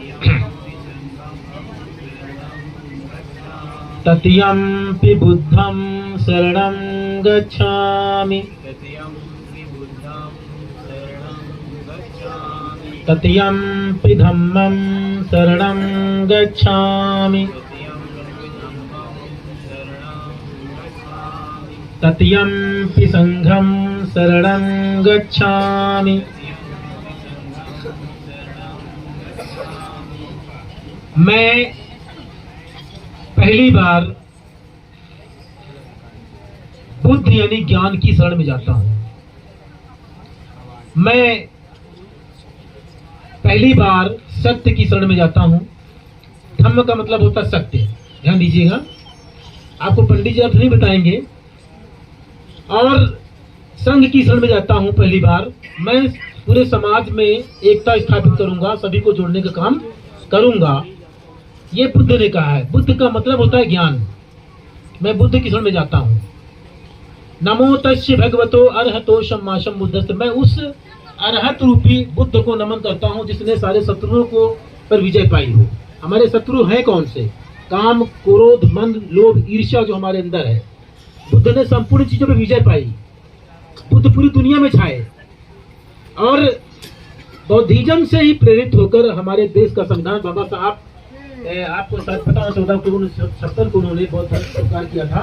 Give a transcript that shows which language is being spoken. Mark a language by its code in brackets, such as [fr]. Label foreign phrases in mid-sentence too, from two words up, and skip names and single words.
[pi] तृतीयंपि बुद्धं शरणं गच्छामि तृतीयंपि धम्मं शरणं गच्छामि तृतीयंपि संघं शरणं गच्छामि। [hi] मैं पहली बार बुद्ध यानी ज्ञान की शरण में जाता हूं। मैं पहली बार सत्य की शरण में जाता हूं। धम्म का मतलब होता है सत्य, ध्यान दीजिएगा, आपको पंडित जी अर्थ नहीं बताएंगे। और संघ की शरण में जाता हूं पहली बार। मैं पूरे समाज में एकता स्थापित करूंगा, सभी को जोड़ने का काम करूंगा, ये बुद्ध ने कहा है। बुद्ध का मतलब होता है ज्ञान। मैं बुद्ध की शरण में जाता हूं। [pi] नमो तस्य भगवतो अर्हतो सम्मा सम्बुद्धस्य। [hi] मैं उस अरहत रूपी बुद्ध को नमन करता हूं जिसने सारे शत्रुओं को पर विजय पाई हो। हमारे शत्रु हैं कौन से? काम, क्रोध, मन, लोभ, ईर्ष्या जो हमारे अंदर है। बुद्ध ने संपूर्ण चीजों पर विजय पाई। बुद्ध पूरी दुनिया में छाए और बौद्धिज्म से ही प्रेरित होकर हमारे देश का संविधान बाबा साहब, आपको शायद पता हो, 14 को उन्होंने बौद्ध धर्म स्वीकार किया था।